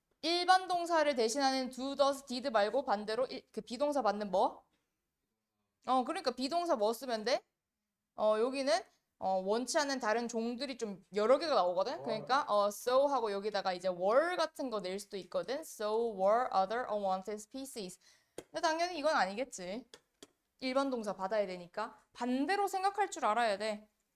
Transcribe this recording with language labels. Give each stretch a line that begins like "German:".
Korean: 일반 동사를 대신하는 do, does, did 말고 반대로 그 비동사 받는 뭐? 그러니까 비동사 뭐 쓰면 돼? 여기는 원치 않는 다른 종들이 좀 여러 개가 나오거든. 그러니까 so 하고 여기다가 이제 were 같은 거 낼 수도 있거든.
English: So were other unwanted species.
Korean: 근데 당연히 이건 아니겠지. 일반 동사 받아야 되니까 반대로 생각할 줄 알아야 돼.